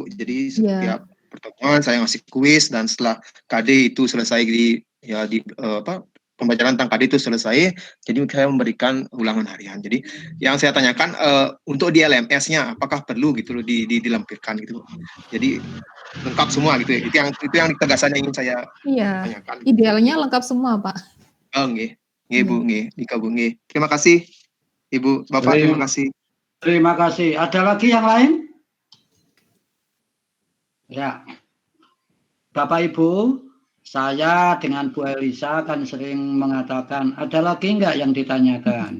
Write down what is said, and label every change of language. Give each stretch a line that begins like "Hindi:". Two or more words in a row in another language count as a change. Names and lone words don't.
Indonesian: Jadi setiap pertemuan saya ngasih kuis, dan setelah KD itu selesai pembelajaran tentang KD itu selesai, jadi saya memberikan ulangan harian. Jadi yang saya tanyakan untuk di LMS-nya apakah perlu gitu loh dilampirkan gitu. Jadi lengkap semua gitu ya. Itu yang ketegasan yang ingin saya tanyakan. Idealnya lengkap semua, Pak. Oh, nggih.
Javanese: Nggih Bu, nggih, dikabung nggih.
Indonesian: Terima kasih Ibu, Bapak, terima kasih. Terima kasih. Ada lagi yang lain? Ya. Bapak Ibu, saya dengan Bu Elisa kan sering mengatakan, ada lagi enggak yang ditanyakan?